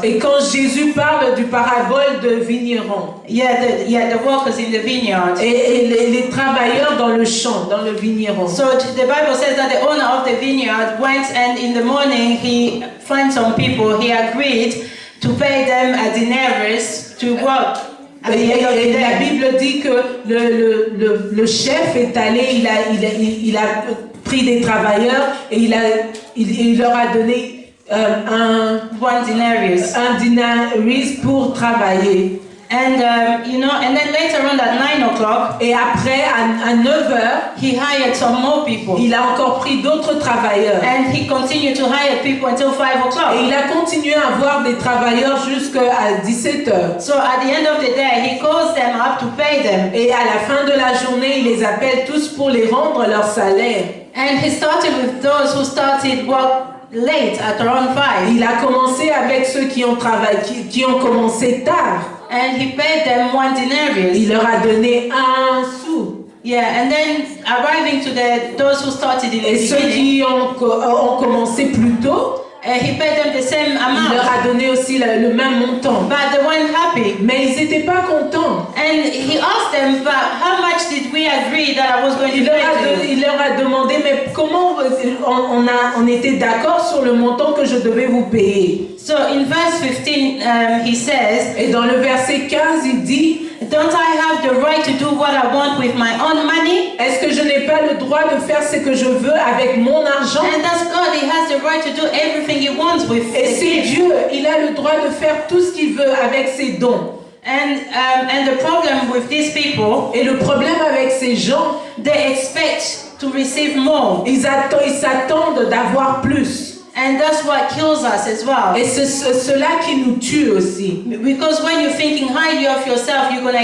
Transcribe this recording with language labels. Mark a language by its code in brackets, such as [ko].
[fr] Et quand Jésus parle du parabole de vigneron. [en] The workers in the vineyard. [fr] Et les travailleurs dans le champ, dans le vigneron. [en] So the Bible says that the owner of the vineyard went, and in the morning he found some people. He agreed to pay them a denarius to work. [fr] Et la Bible dit que le chef est allé, il a pris des travailleurs et il leur a donné un denarius pour travailler. [en] And and then later on at 9 o'clock, [fr] et après à 9h, [en] he hired some more people. [fr] Il a encore pris d'autres travailleurs. [en] And he continued to hire people until 5 o'clock. [fr] Et il a continué à avoir des travailleurs jusqu'à 17h. [en] So at the end of the day, he calls them up to pay them. [fr] Et à la fin de la journée, il les appelle tous pour les rendre leur salaire. [en] And he started with those who started work late at around 5. [fr] Il a commencé avec ceux qui ont travaillé, qui ont commencé tard. [en] And he paid them 1 denarius. [fr] Il leur a donné 1 sou. [en] Yeah, and then arriving to those who started in the beginning. [fr] Et ceux qui ont commencé plus tôt, [en] he paid them the same amount. [fr] Il leur a donné aussi le même montant. [en] But they weren't happy. [fr] Mais ils n'étaient pas contents. [en] And he asked them, but how much did we agree that I was going to pay you? [fr] Il leur a demandé, mais comment on était d'accord sur le montant que je devais vous payer. [en] So in verse 15, he says, [fr] et dans le verset 15, il dit, [en] don't I have the right to do what I want with my own money? [fr] Est-ce que je n'ai pas le droit de faire ce que je veux avec mon argent? [en] And that's God. He has the right to do everything he wants with [fr] Et c'est Dieu, il a le droit de faire tout ce qu'il veut avec ses dons. [en] And the problem with these people, [fr] Et le problème avec ces gens, [en] they expect to receive more. [fr] ils s'attendent d'avoir plus. [en] And that's what kills us as well. [fr] Et c'est cela qui nous tue aussi. [en] Because when you're thinking highly of yourself, you're going to